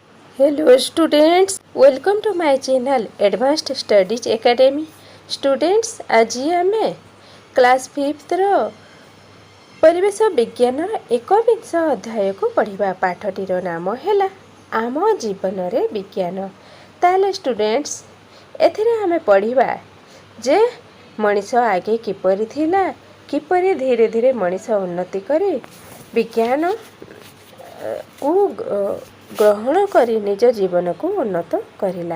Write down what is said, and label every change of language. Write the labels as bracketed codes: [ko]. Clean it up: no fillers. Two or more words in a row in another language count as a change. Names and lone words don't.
[en] Hello students, welcome to my channel Advanced Studies Academy. Students, [or] ଆଜି ଆମେ କ୍ଲାସ୍ 5th ପରିବେଶ ବିଜ୍ଞାନର ଏକବିଂଶ ଅଧ୍ୟାୟକୁ ପଢ଼ିବା। ପାଠଟିର ନାମ ହେଲା ଆମ ଜୀବନରେ ବିଜ୍ଞାନ। ତାହେଲେ ଷ୍ଟୁଡେଣ୍ଟସ୍, ଏଥିରେ ଆମେ ପଢ଼ିବା ଯେ ମଣିଷ ଆଗେ କିପରି ଥିଲା, କିପରି ଧୀରେ ଧୀରେ ମଣିଷ ଉନ୍ନତି କରି ବିଜ୍ଞାନକୁ ଗ୍ରହଣ କରି ନିଜ ଜୀବନକୁ ଉନ୍ନତ କରିଲା।